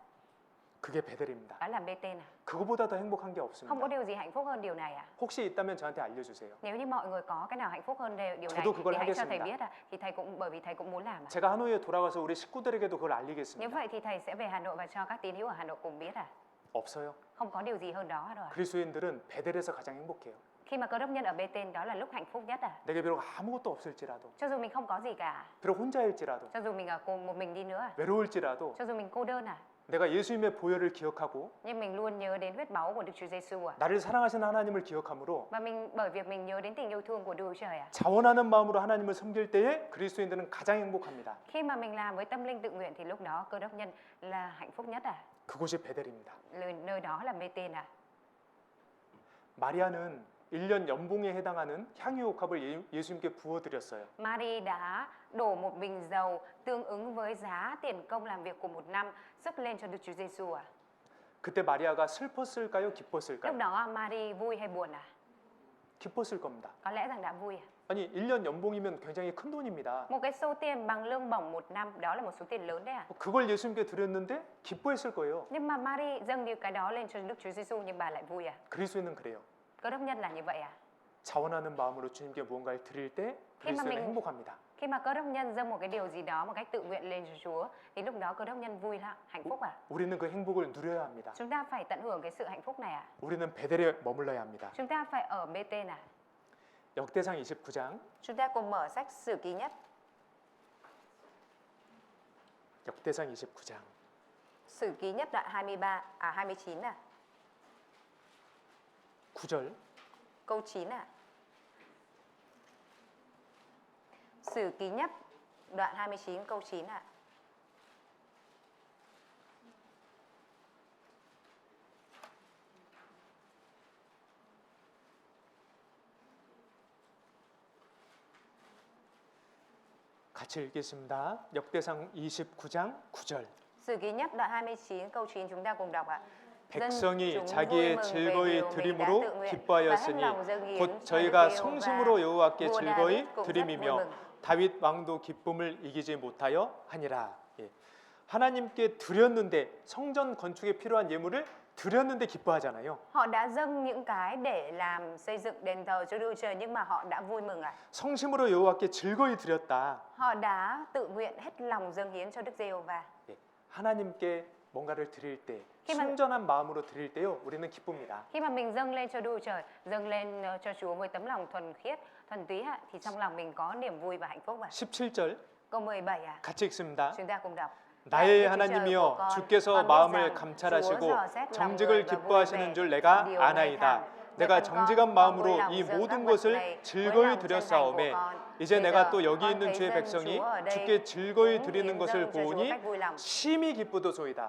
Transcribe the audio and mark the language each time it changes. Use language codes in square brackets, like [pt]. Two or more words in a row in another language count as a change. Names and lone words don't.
[ko] 그게 베델입니다. [vi] Đó là Bê-tên à. [ko] 그거보다 더 행복한 게 [vi] Không có [ko] 없습니다. [vi] điều gì hạnh phúc hơn điều này à? [ko] 혹시 있다면 저한테 알려주세요. [vi] Nếu như mọi người có cái nào hạnh phúc hơn điều này [ko] 저도 그걸 [vi] thì hãy cho thầy [ko] 하겠습니다. [vi] biết à. Thì thầy cũng bởi vì thầy cũng muốn làm à. [ko] 제가 하노이에 돌아가서 우리 식구들에게도 그걸 [vi] Nếu [ko] 알리겠습니다. [vi] vậy thì thầy sẽ về Hà Nội và cho các tín hữu ở Hà Nội cùng biết à. [ko] 없어요. [vi] Không có điều gì hơn đó rồi. [ko] 그리스도인들은 베델에서 가장 행복해요. [vi] Khi mà Cơ Đốc nhân ở Bê-tên đó là lúc hạnh phúc nhất à. [ko] 내게 비록 아무것도 없을지라도, [vi] Cho dù mình không có gì cả, [ko] 비록 혼자일지라도, [vi] cho dù mình ở cùng một mình đi nữa à, [ko] 외로울지라도 [vi] cho dù mình cô đơn à, [ko] 내가 예수님의 보혈을 기억하고 [vi] nhưng mình luôn nhớ đến huyết báu của Đức Chúa Giêsu à. [ko] 나를 사랑하시는 하나님을 기억함으로 [vi] Và bởi việc mình nhớ đến tình yêu thương của Đức Chúa Trời à. [ko] 자원하는 마음으로 하나님을 섬길 때에 그리스도인들은 가장 행복합니다. [vi] Khi mà mình làm với tâm linh tự nguyện thì lúc đó Cơ Đốc nhân là hạnh phúc nhất à. [ko] 그곳이 베델입니다. [vi] Nơi đó là Bê-tên à. [ko] 마리아는 1년 연봉에 해당하는 향유옥합을 예수님께 부어드렸어요. [vi] Mary đã đổ một bình dầu tương ứng với giá tiền công làm việc của một năm sức lên cho Đức Chúa Giêsu à. [ko] 그때 마리아가 슬펐을까요? [vi] Lúc [ko] 기뻤을까요? [vi] đó Mary vui hay buồn à? [ko] 기뻤을 겁니다. [vi] Có lẽ rằng đã vui à. [ko] 아니 1년 연봉이면 굉장히 큰 돈입니다. [vi] Một cái số tiền bằng lương bổng một năm, đó là một số tiền lớn đấy ạ. [ko] 그걸 예수님께 드렸는데 기뻐했을 거예요. [vi] Nhưng mà Mary dâng như cái đó lên cho Đức Chúa Giêsu nhưng bà lại vui à? [ko] 그리스도인은 그래요. [vi] Cơ đốc nhân là như vậy à? [ko] 자원하는 마음으로 주님께 무언가를 드릴 때 [vi] khi mà [ko] 그리스도인은 [vi] mình [ko] 행복합니다. [vi] khi mà cơ đốc nhân dâng một cái điều gì đó một cách tự nguyện lên cho Chúa thì lúc đó cơ đốc nhân vui lắm, hạnh phúc à? [ko] 우리는 그 행복을 누려야 합니다. [vi] Chúng ta phải tận hưởng cái sự hạnh phúc này à? [ko] 우리는 베델에 머물러야 합니다. [vi] Chúng ta phải ở Bê-tên à? [ko] 역대상 29장 [vi] Chúng ta cùng mở sách Sử Ký Nhất. [ko] 역대상 29장 [vi] Sử Ký Nhất đoạn 29 à? [ko] 9절 [vi] Câu 9 à? Sử Ký Nhất đoạn 29 câu 9 à? [ko] 같이 읽겠습니다. 역대상 29장 9절. [vi] Sử Ký Nhất đoạn 29 câu 9 chúng ta cùng đọc ạ. [ko] 백성이 자기의 즐거이 드림으로 기뻐하였으니 곧 저희가 성심으로 여호와께 즐거이 드림이며 다윗 왕도 기쁨을 이기지 못하여 하니라. 예. 하나님께 드렸는데 성전 건축에 필요한 예물을 드렸는데 기뻐하잖아요. [vi] Họ đã dâng những cái để làm xây dựng đền thờ cho Đức Trời nhưng mà họ đã vui mừng ạ. [ko] 성심으로 여호와께 즐거이 드렸다. [vi] Họ đã tự nguyện hết lòng dâng hiến cho Đức Giê-hô-va. [ko] 예. 하나님께 뭔가를 드릴 때 [vi] khi mà [ko] 순전한 마음으로 드릴 때요 우리는 기쁩니다. [vi] Khi mà mình dâng lên cho Đức Trời, dâng lên cho Chúa với tấm lòng thuần khiết, thuần túy ạ, thì trong lòng mình có niềm vui và hạnh phúc ạ. [ko] 17절 [vi] Câu 17 ạ. [ko] 같이 읽습니다. [vi] Chúng ta cùng đọc. [ko] 나의 하나님이여 주께서 마음을 감찰하시고 정직을 기뻐하시는 줄 내가 아나이다. 내가 정직한 마음으로 이 모든 것을 즐거이 드렸사오매 이제 내가 또 여기 있는 주의 백성이 주께 즐거이 드리는 것을 보니 심히 기쁘도소이다.